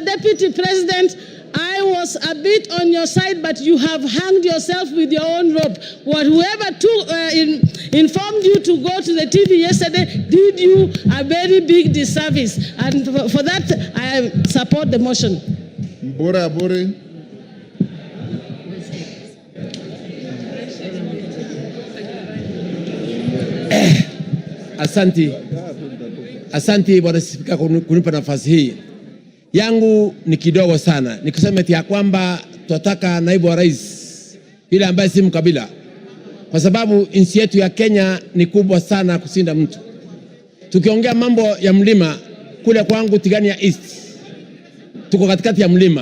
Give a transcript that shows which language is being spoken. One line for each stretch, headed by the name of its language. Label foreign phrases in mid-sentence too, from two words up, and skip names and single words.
English: Deputy President, I was a bit on your side, but you have hanged yourself with your own rope. Whoever informed you to go to the TV yesterday did you a very big disservice. And for that, I support the motion.
Swahili: Mbura Aburi. Asanti Bwana Spika kunipa nafasi hii. Yangu ni kidogo sana. Nikusema eti ya kwamba tunataka naibu wa rais yule ambaye si mkabila. Kwa sababu nchi yetu ya Kenya ni kubwa sana kusinda mtu. Tukiongea mambo ya mlima kule kwangu Tigania East, tuko katikati ya mlima.